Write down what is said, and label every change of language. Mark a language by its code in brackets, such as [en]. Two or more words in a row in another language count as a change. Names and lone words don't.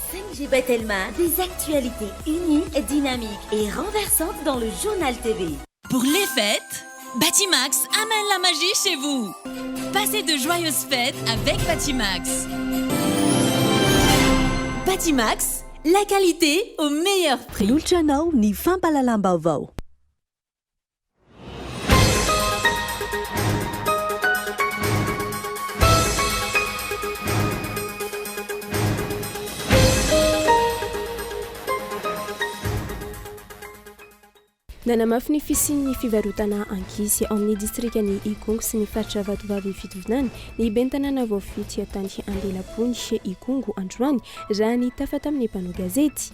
[fr] Angie Telma, des actualités uniques, dynamiques et renversantes dans le journal TV. Pour les fêtes, Batimax amène la magie chez vous. Passez de joyeuses fêtes avec Batimax. Batimax, la qualité au meilleur prix. [mg] Lultranao ny fampalalam-baovao. Nanamafy ny fisian'ny fivarotana ankizy ao amin'ny distrikany Ikongo sy ny faritra Vatovavy Fitovinany ny ben'ny tanàna voafity tany Andelapony Ikongo androany raha ny tafa tamin'ny mpanao gazety.